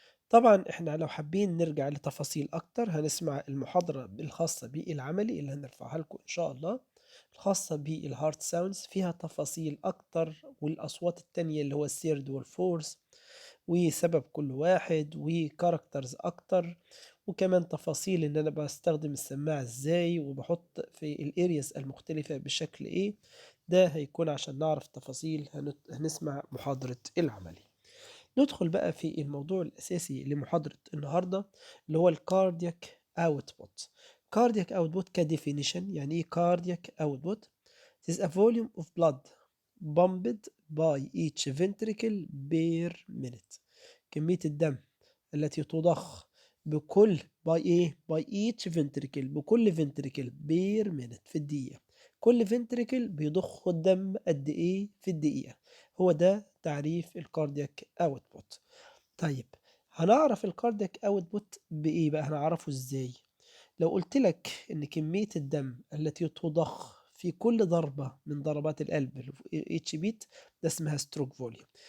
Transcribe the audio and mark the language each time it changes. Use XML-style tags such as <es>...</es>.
<ar>طبعا احنا لو حابين نرجع لتفاصيل أكتر هنسمع المحاضرة الخاصة بالعملي اللي هنرفعها لكم إن شاء الله، الخاصة بالهارت ساوندز، فيها تفاصيل أكتر والأصوات التانية اللي هو الثيرد والفورث وسبب كل واحد وكاركترز أكتر، وكمان تفاصيل إن أنا بستخدم السماعة إزاي وبحط في الارياس المختلفة بشكل إيه. ده هيكون عشان نعرف تفاصيل هنسمع محاضرة العملي. ندخل بقى في الموضوع الأساسي لمحاضرة النهاردة اللي هو الكاردياك اوتبوت. كاردياك اوتبوت كديفينيشن، يعني ايه كاردياك اوتبوت؟</ar> <en>It is a volume of blood pumped by each ventricle per minute.</en> <ar>كمية الدم التي تضخ بكل</ar> <en>by each ventricle</en> <ar>بكل</ar> <en>ventricle per minute</en> <ar>في الدقيقة. كل ventricle بيضخ الدم قد ايه في الدقيقة. هو ده تعريف الكاردياك اوتبوت. طيب هنعرف الكاردياك اوتبوت بايه بقى؟ هنعرفه ازاي؟ لو قلت لك ان كمية الدم التي تضخ في كل ضربة من ضربات القلب اتش بيت ده اسمها ستروك فوليوم.</ar>